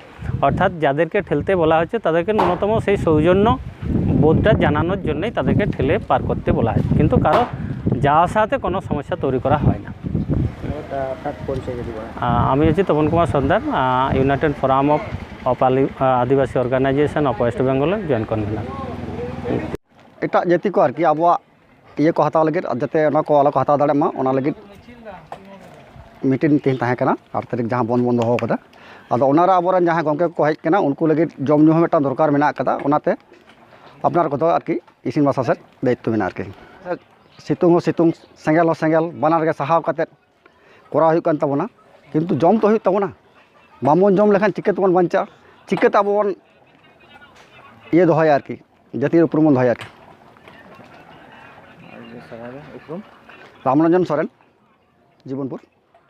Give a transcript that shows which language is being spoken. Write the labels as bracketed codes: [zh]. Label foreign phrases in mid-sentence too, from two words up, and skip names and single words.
[bn] অর্থাৎ যাদেরকে ঠেলতে বলা হচ্ছে তাদেরকে ন্যূনতম সেই সৌজন্য বোধটা জানানোর জন্যই তাদেরকে ঠেলে পার করতে বলা হয়, কিন্তু কারো যাওয়ার সাথে কোনো সমস্যা তৈরি করা হয় না। আপনার পরিচয় যদি বলেন। আমি হচ্ছি তপন কুমার সর্দার, ইউনাইটেড ফোরাম অফ আদিবাসী অর্গানাইজেশন অফ ওয়েস্ট বেঙ্গলের [en] joint convener. [sat] ᱮᱴᱟᱜ ᱡᱟᱹᱛᱤ ᱠᱚ ᱟᱨᱠᱤ ᱟᱵᱚᱣᱟᱜ ᱤᱭᱟᱹ ᱠᱚ ᱦᱟᱛᱟᱣ ᱞᱟᱹᱜᱤᱫ ᱡᱟᱛᱮ ᱚᱱᱟ ᱠᱚ ᱟᱞᱚ ᱠᱚ ᱦᱟᱛᱟᱣ ᱫᱟᱲᱮᱭᱟᱜ ᱢᱟ ᱚᱱᱟ ᱞᱟᱹᱜᱤᱫ ᱢᱤᱴᱤᱝ ᱛᱮᱦᱮᱧ ᱛᱟᱦᱮᱸ ᱠᱟᱱᱟ 8 ᱛᱟᱹᱨᱤᱠᱷ ᱡᱟᱦᱟᱸ ᱵᱚᱱ ᱫᱚᱦᱚ ᱟᱠᱟᱫᱟ। ᱟᱫᱚ ᱚᱱᱟᱨᱮ ᱟᱵᱚᱨᱮᱱ ᱡᱟᱦᱟᱸᱭ ᱜᱚᱢᱠᱮ ᱠᱚ ᱦᱮᱡ ᱠᱟᱱᱟ ᱩᱱᱠᱩ ᱞᱟᱹᱜᱤᱫ ᱡᱚᱢ ᱧᱩ ᱦᱚᱸ ᱢᱤᱫᱴᱟᱝ ᱫᱚᱨᱠᱟর ᱢᱮᱱᱟᱜ ᱟᱠᱟᱫᱟ। ᱚᱱᱟᱛᱮ ᱟᱯᱱᱟᱨ ᱠᱚᱫᱚ ᱟᱨᱠᱤ ᱤᱥᱤᱱ ᱵᱟᱥᱟ ᱥᱮᱫ ᱫᱟᱭᱤᱛᱛᱚ ᱢᱮᱱᱟᱜᱼᱟ ᱟᱨᱠᱤ। ᱥᱤᱛᱩᱝ ᱦᱚᱸ ᱥᱤᱛᱩᱝ, ᱥᱮᱸᱜᱮᱞ ᱦᱚᱸ ᱥᱮᱸᱜᱮᱞ, ᱵᱟᱱᱟᱨ ᱜᱮ ᱥᱟᱦᱟᱣ ᱠᱟᱛᱮᱫ ᱠᱚᱨᱟᱣ ᱦᱩᱭᱩᱜ ᱠᱟᱱ ᱛᱟᱵᱚᱱᱟ। ᱠᱤᱱᱛᱩ ᱡᱚᱢ ᱛᱚ ᱦᱩᱭᱩᱜ ᱛᱟᱵᱚᱱᱟ। ᱵᱟᱵᱚᱱ ᱡᱚᱢ ᱞᱮᱠᱷᱟᱱ ᱪᱤᱠᱟᱹᱛᱮᱵᱚᱱ ᱵᱟᱧᱪᱟᱜᱼᱟ? ᱪᱤᱠᱟᱹᱛᱮ ᱟᱵᱚ ᱵᱚᱱ ᱤᱭᱟᱹ ᱫᱚᱦᱚᱭᱟ ᱟᱨᱠᱤ ᱡᱟᱹᱛᱤর উপরম ᱵᱚᱱ ᱫᱚᱦᱚᱭᱟ আরকি। [bn] রামরঞ্জন সরেন, জীবনপুর।